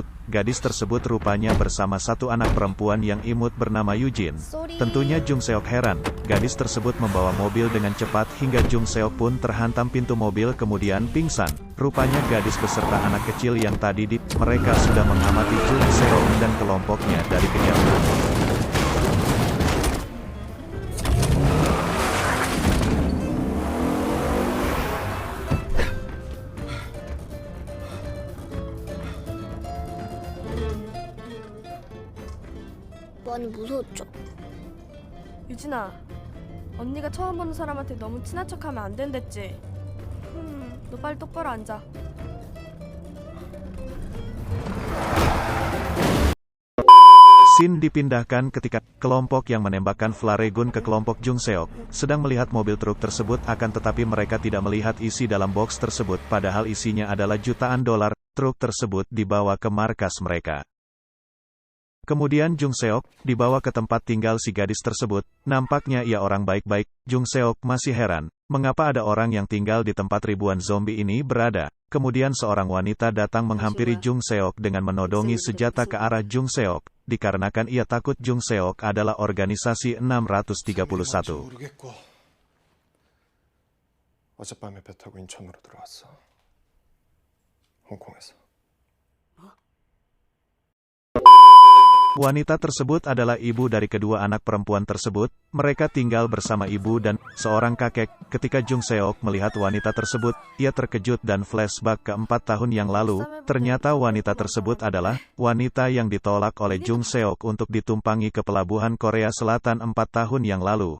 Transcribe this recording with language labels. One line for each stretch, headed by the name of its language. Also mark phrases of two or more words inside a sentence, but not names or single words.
Indonesian: Gadis tersebut rupanya bersama satu anak perempuan yang imut bernama Eugene. Tentunya Jung Seok heran, gadis tersebut membawa mobil dengan cepat hingga Jung Seok pun terhantam pintu mobil kemudian pingsan. Rupanya gadis beserta anak kecil yang tadi mereka sudah mengamati Jung Seok dan kelompoknya dari kejauhan.
Korean: 많이 무서웠죠. 유진아, 언니가 처음 보는 사람한테 너무 친한 척하면 안 된댔지? 너 빨리 똑바로 앉아.
Indonesian: Scene dipindahkan ketika kelompok yang menembakkan
English: flare gun
Indonesian: ke kelompok Jung Seok sedang melihat mobil truk tersebut, akan tetapi mereka tidak melihat isi dalam box tersebut, padahal isinya adalah jutaan dolar. Truk tersebut dibawa ke markas mereka. Kemudian Jung Seok dibawa ke tempat tinggal si gadis tersebut. Nampaknya ia orang baik-baik. Jung Seok masih heran, mengapa ada orang yang tinggal di tempat ribuan zombie ini berada. Kemudian seorang wanita datang menghampiri Jung Seok dengan menodongi senjata ke arah Jung Seok, dikarenakan ia takut Jung Seok adalah organisasi 631.
Korean: 어젯밤에 배 타고 인천으로 들어왔어. 홍콩에서.
Indonesian: Wanita tersebut adalah ibu dari kedua anak perempuan tersebut. Mereka tinggal bersama ibu dan seorang kakek. Ketika Jung Seok melihat wanita tersebut, ia terkejut dan flashback ke 4 tahun yang lalu. Ternyata wanita tersebut adalah wanita yang ditolak oleh Jung Seok untuk ditumpangi ke pelabuhan Korea Selatan 4 tahun yang lalu.